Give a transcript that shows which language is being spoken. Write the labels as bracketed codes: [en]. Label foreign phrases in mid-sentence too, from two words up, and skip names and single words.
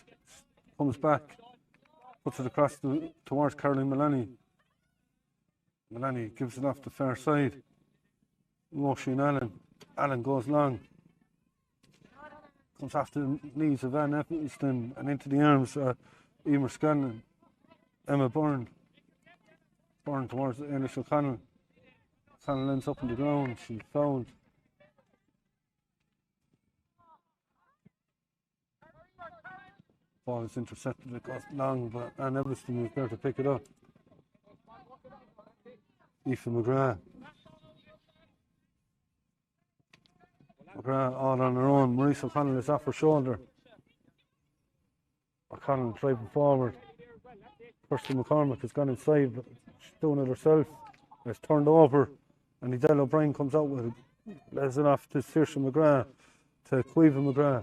[en] Comes back, puts it across towards Caroline Mullaney. Mullaney gives it off the far side. Roisin Allen. Allen goes long. Comes off the knees of Anne Eccleston and into the arms of Emer Scanlon. Emma Byrne. Byrne towards Eilish O'Connell. O'Connell ends up on the ground. She's fouled. Ball is intercepted, it goes long, but Anne Eccleston was there to pick it up. Aoife McGrath. McGrath all on her own. Maurice O'Connell is off her shoulder. O'Connell driving forward. Kirsty McCormick has gone inside, but she's doing it herself. It's turned over, and Edel O'Brien comes out with it. Lays it off to Saoirse McGrath, to Caoimhe McGrath.